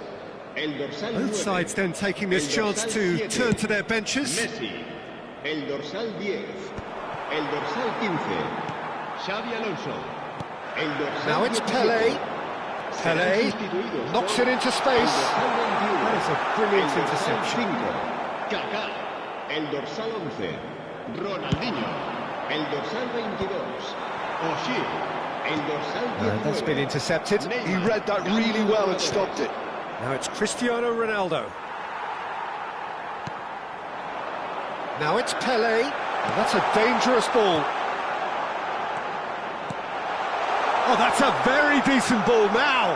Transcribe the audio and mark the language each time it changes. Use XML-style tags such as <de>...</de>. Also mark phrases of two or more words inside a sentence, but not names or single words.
<ca>El dorsal 9.</ca> <en>Both sides then taking this chance to turn to their benches.</en> <ca>Messi. El dorsal 10. El dorsal 15. Xavi Alonso. El dorsal</ca> <en>Now it's Pelé. Pelé knocks it into space. That is a brilliant interception.</en> <ca>Kaká. El dorsal 11. Ronaldinho. El dorsal 22. O'Shea.</ca> <en>That's been intercepted. He read that really well and stopped it. Now it's Cristiano Ronaldo. Now it's Pelé. And that's a dangerous ball. Oh, that's a very decent ball now.</en>